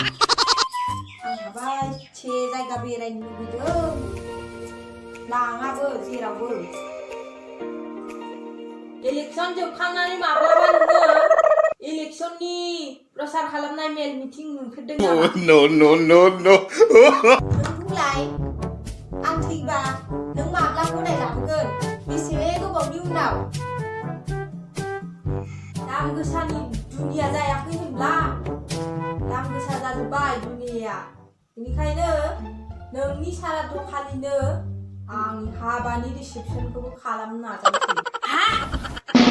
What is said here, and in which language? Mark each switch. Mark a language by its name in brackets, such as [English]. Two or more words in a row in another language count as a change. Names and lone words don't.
[Bodo] आंहाबा इसे जायगा बेरायनो लुबैदों। लाङाबो जेरावबो। इलेक्सन जोबखांनानै माब्लाबा नोङो इलेक्सननि प्रसार खालामनाय मेल मिटिं नुफेरदों नामा? [English] Oh no no no no! [Bodo] नों बुंलाय आं थैबा नों माब्ला गदाय लाबोगोन? बेसे गोबावनि उनाव? दाम गोसानि दुनिया जायाखै होनब्ला? दाम गोसा जाजोब्बाय दुनियाया। बेनिखायनो नोंनि सारादु खालिनो आंनि हाबानि रिसेपसनखौबो खालामनो नाजानोसै।